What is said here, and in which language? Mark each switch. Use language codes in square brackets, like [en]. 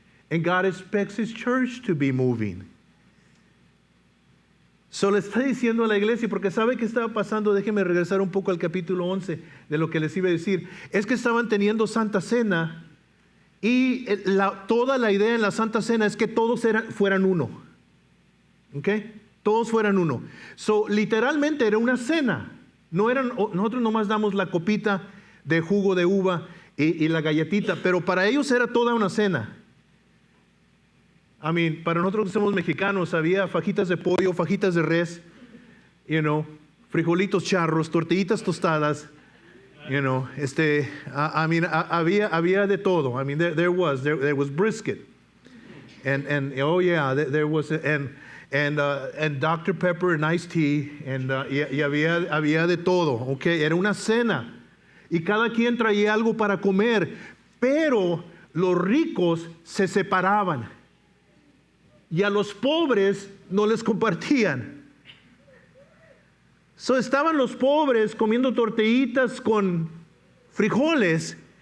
[en] And God expects His church to be moving. [es] So le está diciendo a la iglesia, porque sabe que estaba pasando, déjenme regresar un poco al capítulo 11 de lo que les iba a decir. Es que estaban teniendo Santa Cena y toda la idea en la Santa Cena es que todos fueran uno. ¿Ok? Todos fueran uno. So, literalmente era una cena. Nosotros nomás damos la copita de jugo de uva y la galletita, pero para ellos era toda una cena. Para nosotros que somos mexicanos, había fajitas de pollo, fajitas de res, frijolitos charros, tortillitas tostadas, había de todo. [en] There was brisket, and oh yeah, there was, and Dr. Pepper and iced tea, [es] y había de todo, [en] okay. [es] Era una cena, y cada quien traía algo para comer, pero los ricos se separaban. Y a los pobres no les compartían. So estaban los pobres comiendo tortillitas con frijoles.